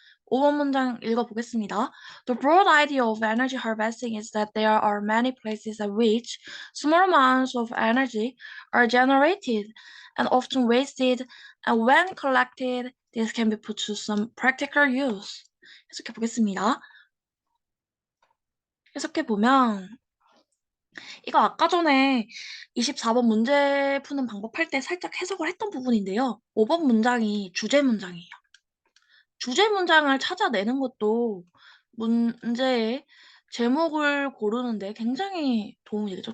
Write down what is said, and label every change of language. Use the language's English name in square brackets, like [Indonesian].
[Korean] 5번 문장 읽어보겠습니다. [English] The broad idea of energy harvesting is that there are many places at which small amounts of energy are generated and often wasted, and when collected, this can be put to some practical use. [Korean] 해석해 보겠습니다. 해석해 보면 이거 아까 전에 24번 문제 푸는 방법 할 때 살짝 해석을 했던 부분인데요. 5번 문장이 주제 문장이에요. 주제 문장을 찾아내는 것도 문제의 제목을 고르는데 굉장히 도움이 되죠.